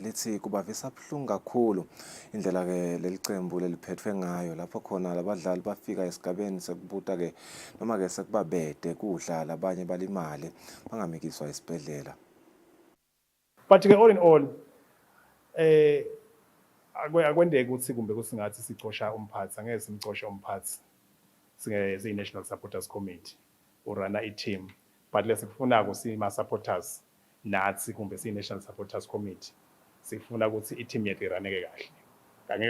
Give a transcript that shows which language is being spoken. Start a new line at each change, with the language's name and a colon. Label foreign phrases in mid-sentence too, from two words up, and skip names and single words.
Swati: lithi kubavisa buhlungu kakhulu indlela ke lelicembu leliphetfwe ngayo lapho khona labadlali bafika esigabeni sekubuta ke noma ke sekubabede kudla labanye balimale bangamikiswa esibhedlela. But ke
English: all in all
Swati: akwendeki ukuthi kumbe kusingathi sicosha umphathi angeke simcoshe umphathi singe National Supporters Committee urana i-team but lesifuna kusima supporters nathi kumbe si National Supporters Committee sifuna ukuthi i-team yethu iraneke kahle angeke